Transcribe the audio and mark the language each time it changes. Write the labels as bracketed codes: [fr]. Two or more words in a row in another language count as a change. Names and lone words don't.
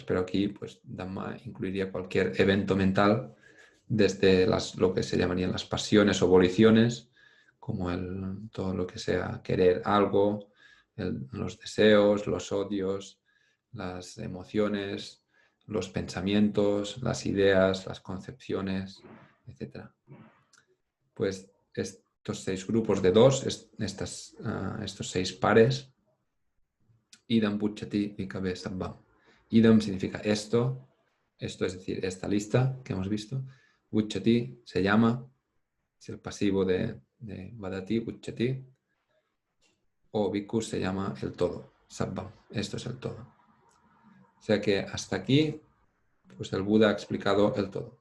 [es] Pero aquí pues, Dhamma incluiría cualquier evento mental, desde lo que se llamarían las pasiones o voliciones, como todo lo que sea querer algo, los deseos, los odios, las emociones, los pensamientos, las ideas, las concepciones, etc. Pues estos 6 grupos de 2, estos 6 pares, [pi] idam bucchati vikabe sabbam. [es] Idam significa esto es decir, esta lista que hemos visto. Bucchati se llama, es el pasivo de vadati, bucchati. o bhikkhu se llama el todo, sabbam, esto es el todo. O sea que hasta aquí, pues el Buda ha explicado el todo.